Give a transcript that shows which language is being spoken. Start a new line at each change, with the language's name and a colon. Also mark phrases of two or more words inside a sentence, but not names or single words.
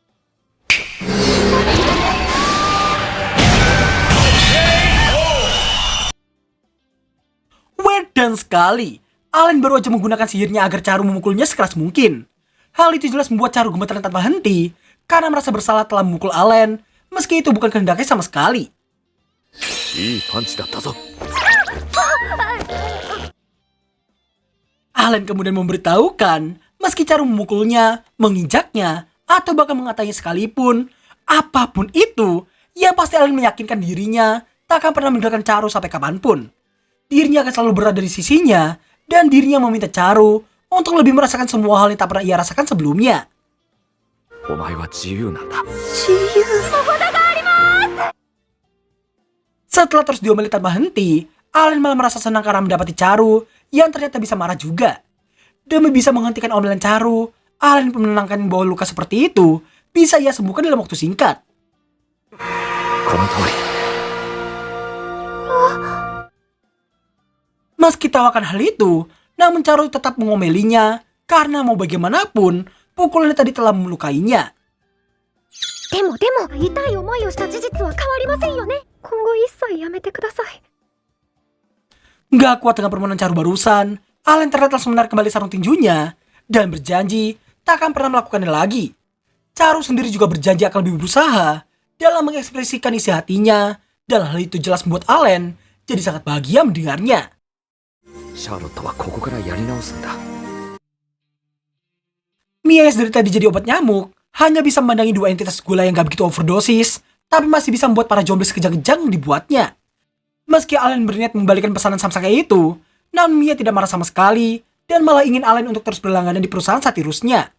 Indonesian: Dan sekali, Allen baru aja menggunakan sihirnya agar Charu memukulnya sekeras mungkin. Hal itu jelas membuat Charu gemeteran tanpa henti karena merasa bersalah telah memukul Allen, meski itu bukan kehendaknya sama sekali.
Japanese: いいパンチだったぞ。
Indonesian: Allen kemudian memberitahukan, meski Charu memukulnya, menginjaknya, atau bahkan mengatainya sekalipun, apapun itu, ya pasti Allen meyakinkan dirinya tak akan pernah meninggalkan Charu sampai kapanpun. Dirinya akan selalu berada di sisinya, dan dirinya meminta Charu untuk lebih merasakan semua hal yang tak pernah ia rasakan sebelumnya.
Japanese: お前は自由なんだ。
Indonesian: Setelah terus diomeli tanpa henti, Allen malah merasa senang karena mendapati Charu yang ternyata bisa marah juga. Demi bisa menghentikan omelan Charu, Allen pun menenangkan bahwa luka seperti itu bisa ia sembuhkan dalam waktu singkat.
Japanese: この通り。
Indonesian: Meski tawakan hal itu, namun Charu tetap mengomelinya karena mau bagaimanapun, pukulannya tadi telah melukainya.
Japanese: でも痛い思いをした事実は変わりませんよね。今後一切やめてください。
Indonesian: Gak kuat dengan permohonan Charu barusan, Allen ternyata langsung menarik kembali sarung tinjunya dan berjanji tak akan pernah melakukannya lagi. Charu sendiri juga berjanji akan lebih berusaha dalam mengekspresikan isi hatinya, dan hal itu jelas membuat Allen jadi sangat bahagia mendengarnya.
Japanese: シャーロットはここからやり直すんだ。
Indonesian: Mia yang dari tadi jadi obat nyamuk hanya bisa memandangi dua entitas gula yang gak begitu overdosis, tapi masih bisa membuat para zombie sekejang-kejang dibuatnya. Meski Allen berniat membalikan pesanan samsaknya itu, namun Mia tidak marah sama sekali dan malah ingin Allen untuk terus berlangganan di perusahaan Satirusnya.